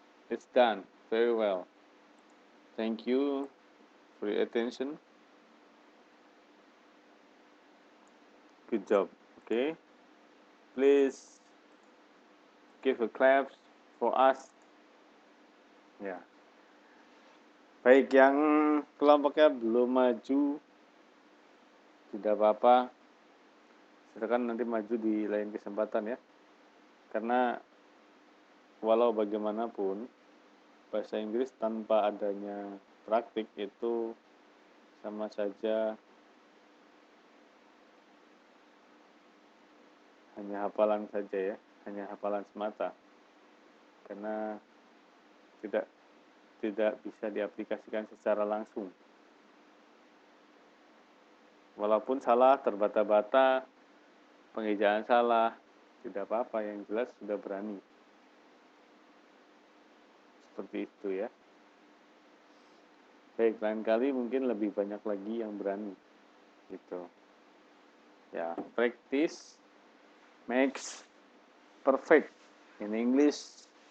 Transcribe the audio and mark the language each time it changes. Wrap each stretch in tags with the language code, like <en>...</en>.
<en>It's done very well. Thank you for your attention. Good job. Okay. Please give a clap for us.</en> <id>Ya. Baik, yang kelompoknya belum maju, tidak apa-apa. Silakan nanti maju di lain kesempatan ya. Karena walau bagaimanapun, bahasa Inggris tanpa adanya praktik itu sama saja hanya hafalan saja ya, hanya hafalan semata. Karena tidak bisa diaplikasikan secara langsung. Walaupun salah, terbata-bata, pengejaan salah, tidak apa-apa, yang jelas sudah berani. Seperti itu ya. Baik, lain kali mungkin lebih banyak lagi yang berani. Gitu.</id> <en>Ya, practice makes perfect. In English,</en>